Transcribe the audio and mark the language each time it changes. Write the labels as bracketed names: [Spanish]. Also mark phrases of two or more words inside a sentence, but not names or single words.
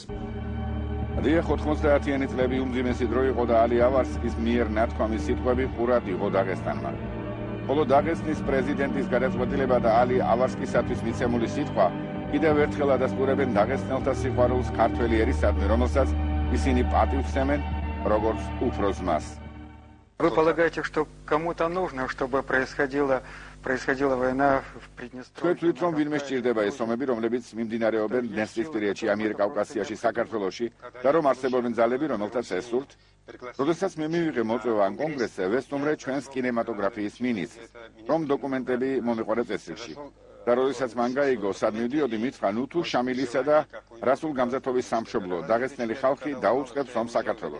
[Georgian] დიახ, 90-იანი წლები უმძიმესი დრო იყო და ალი ავარსკის მიერ ნათქვამი სიტყვები ყურად იყო დაღესტანმა. ხოლო დაღესტნის პრეზიდენტის გადაწყვეტილება და ალი ავარსკისათვის მიცემული სიტყვა კიდევ ერთხელ ადასტურებენ დაღესტნელთა სიყვარულს ქართველი ერისადმი, რომელსაც ისინი პატივსცემენ როგორც უფროს მას. [Russian] Вы полагаете, что кому-то нужно, чтобы происходила война в Приднестровье? [Georgian] Თქვენ თვითონ ვინმე სჭირდება ეს ომები, რომლებიც მიმდინარეობენ დნესტრისპირეთში, ამიერკავკასიაში, საქართველოში და რომ არსებობენ ძალები, რომელთაც ესურთ? როდესაც მე მივიღე მოწვევა ამ კონგრესზე, ვესტუმრე ჩვენს კინემატოგრაფიის მინისტრს, რომ დოკუმენტები მომიყვანა წესრიგში. და როდესაც მან გაიგო, სად მივდიოდი, მითხრა, ნუ თუ შამილისა და რასულ გამზათობის სამშობლო, დაღესტნელი ხალხი დაუწყებს ომს საქართველოს.